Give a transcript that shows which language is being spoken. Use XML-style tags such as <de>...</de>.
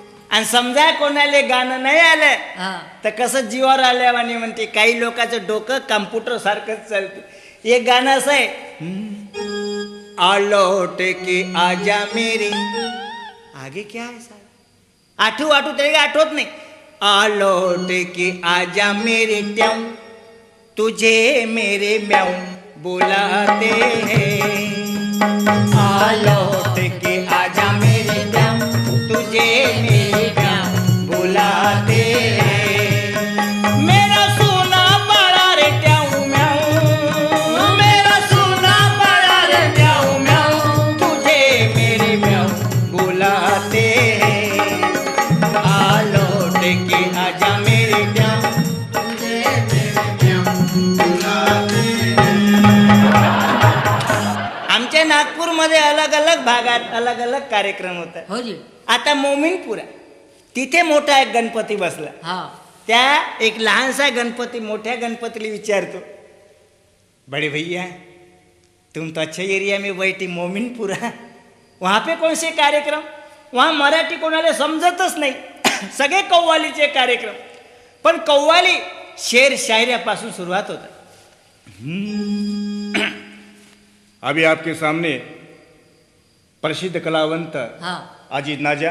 <mr>आणि समजा कोणाला गाणं नाही आलं हा. तर कसं जीवावर आल्यावानी म्हणते. काही लोकांचं डोकं कम्प्युटर सारखंच चालते. एक गाणं असं आहे.</mr> <hi>आलौट के आजा मेरी आगे क्या है साहब.</hi> <mr>आठवू तरी आठवत नाही.</mr> <hi>आलौट के आजा मेरे ट्याऊ तुझे मेरे म्याऊ बुलाते हैं. आलौट के आजा मेरे ट्याऊ तुझे मेरे म्याऊ बुलाते हैं. मेरा सोना बड़ा रे ट्याऊ म्याऊ मेरा सोना बड़ा रे ट्याऊ म्याऊ तुझे मेरे म्याऊ बुलाते हैं. आलौट के आजा मेरे ट्याऊ तुझे मेरे म्याऊ बुलाते हैं.</hi> <mr>आमच्या नागपूरमध्ये अलग अलग भागात अलग अलग कार्यक्रम होतात. हो जी. आता मोमीनपुरा तिथे मोठा एक गणपती बसला. हा. त्या एक लहानसा गणपती मोठ्या गणपतीला विचारतो</mr> <hi>बड़े भैया तुम तो अच्छे एरिया में बैठी मोमीनपुरा वहाँ पे कौन से कार्यक्रम.</hi> <mr>वहाँ मराठी कोणाला समजतच नाही. सगळे कव्वालीचे कार्यक्रम. पण कव्वाली शेर शायऱ्यापासून सुरुवात होतात.</mr> <hi>अभी आपके सामने प्रसिद्ध कलावंत हा. अजीत नाजा</hi>